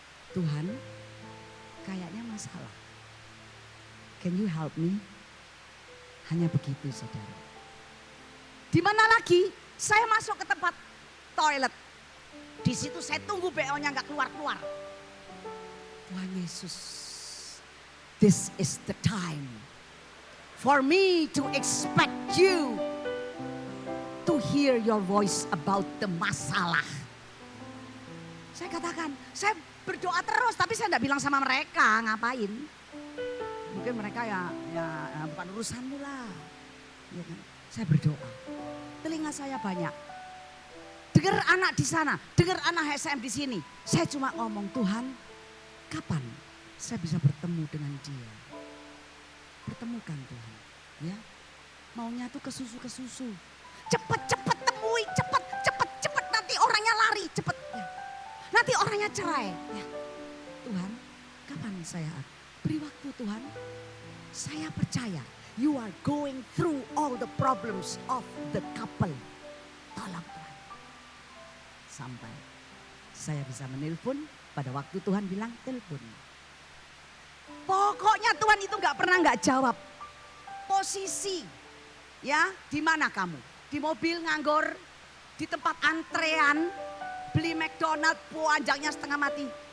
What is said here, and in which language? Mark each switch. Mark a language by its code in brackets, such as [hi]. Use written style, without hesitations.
[id] Tuhan, kayaknya masalah. [en] Can you help me? [id] Hanya begitu saudara. Di mana lagi? Saya masuk ke tempat toilet. Di situ saya tunggu BO-nya nggak keluar-keluar. [en] Tuhan Yesus, this is the time for me to expect you to hear your voice about the masalah. [id] Saya katakan, saya berdoa terus tapi saya tidak bilang sama mereka ngapain. Mungkin mereka ya bukan urusanmu lah. Ya kan? Saya berdoa. Telinga saya banyak. Dengar anak di sana, dengar anak SM di sini. Saya cuma ngomong, Tuhan, kapan saya bisa bertemu dengan dia? Pertemukan Tuhan, ya. Maunya tuh ke susu. Cepet temui, cepet. Nanti orangnya lari, cepet. Ya. Nanti orangnya cerai. Ya. Tuhan, kapan saya beri waktu Tuhan? Saya percaya [en] you are going through all the problems of the couple. [id] Tolong Tuhan. Sampai saya bisa menelpon pada waktu Tuhan bilang telepon. Pokoknya Tuhan itu nggak pernah nggak jawab. Posisi, ya di mana kamu? Di mobil nganggur, di tempat antrean, beli McDonald, panjangnya setengah mati.